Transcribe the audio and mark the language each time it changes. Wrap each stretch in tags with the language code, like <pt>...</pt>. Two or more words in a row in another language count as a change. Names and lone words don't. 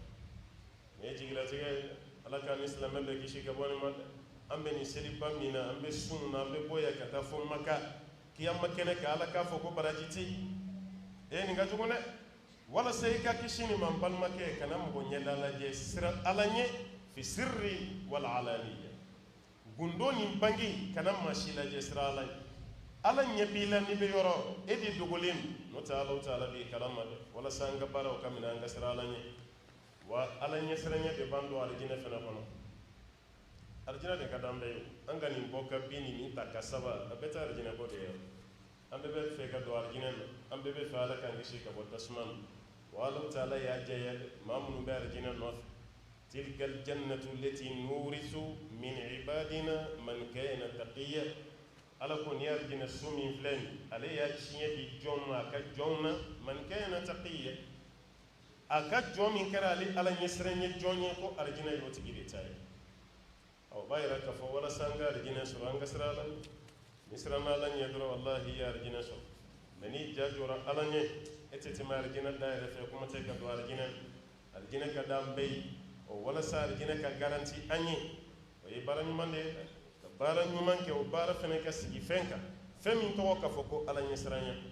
<bm>nin ye jigilatigɛ ye ala k'a ni silamɛ bɛɛ kisi ka bɔ nin ma dɛ an bɛ nin seliba min na an bɛ sun na an bɛ bɔ yan ka taa fɔ maka kiyama kɛnɛ kan ala k'a fɔ ko baraji tɛ yen nin ka jugu dɛ walasa i ka kisi nin ma n balimakɛ kana mɔgɔ ɲɛda lajɛ sira ala ɲɛ</bm> <ar>في السر والعلانية</ar> <bm>gundo nin bange kana maa si lajɛ sira ala ɲɛ ala ɲɛ b'i la n'i bɛ yɔrɔ e de dogolen don n'o tɛ ala ta ala b'i kalama dɛ walasa an ka baaraw ka minɛ an ka sira ala ɲɛ wa ala ɲɛ siranɲɛ de b'an don alijinɛ fana kɔnɔ arijina de ka d'an bɛɛ ye an ka nin bɔ ka bin nin ta ka saba a bɛɛ tɛ arijinɛ bɔ de ye an bɛɛ bɛ fɛ ka don arijinɛ na an bɛɛ bɛ fɛ ala k'an kisi ka bɔ tasuma na wa ala ta'ala y'a jɛya maa minnu bɛ arijinɛ nɔfɛ</bm> <ar>تلك الجنة التي نورث من عبادنا من كان تقيا</ar> <bm>ala ko ni arijinɛ so min filɛ nin ale y'a tiɲɛ di jɔn ma a ka jɔn na</bm> <ar>من كان تقيا</ar> <bm>a ka jɔn min kɛra ale ala ɲɛsiranɲɛ jɔn ye ko arijinɛ y'o tigi de ta ye aw b'a yira k'a fɔ walasa an ka arijinɛ sɔrɔ an ka sira ala ɲɛ ni siranna ala ɲɛ dɔrɔn wallahi i ye arijinɛ sɔrɔ mɛ n'i ja jɔra ala ɲɛ e tɛ tɛmɛ arijinɛ da yɛrɛ fɛ kuma tɛ ka don arijinɛ ka d'an bɛɛ ye o walasa arijinɛ ka garanti an ye o ye baara ɲuman de ye ka baara ɲuman kɛ o baara fɛnɛ ka sigi fɛn kan fɛn min tɔgɔ k'a fɔ ko ala ɲɛ siranɲɛ</bm>